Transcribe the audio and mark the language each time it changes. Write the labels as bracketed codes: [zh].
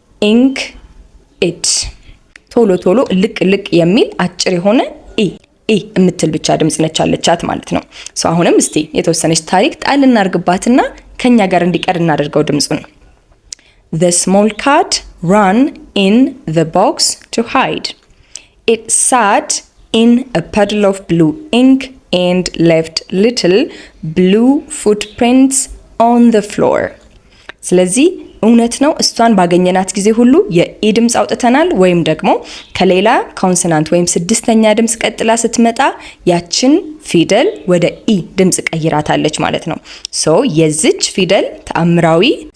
[am] ኢንክ፣ ኢት። ቶሎ ቶሎ ልቅ የሚል አጭር የሆነ ኢ የምትል ብቻ ድምጽ ነች አለቻት ማለት ነው። አሁንም እስቲ የተወሰነች ታሪክ ጣል እናርግባትና ከኛ ጋር እንዲቀር እናደርገው ድምጹን። [en] The small cat ran in the box to hide. It sat in a puddle of blue ink and left little blue footprints on the floor. [am] ስለዚህ እውነት ነው እሷን ባገኘናት ጊዜ ሁሉ የኢ ድምጽ አውጥተናል፣ ወይም ደግሞ ከሌላ ኮንሶናንት ወይም 6ኛ ድምጽ ቀጥላ ስትመጣ ያችን ፊደል ወደ ኢ ድምጽ ቀይራታለች ማለት ነው። የዚች ፊደል ተአምራዊ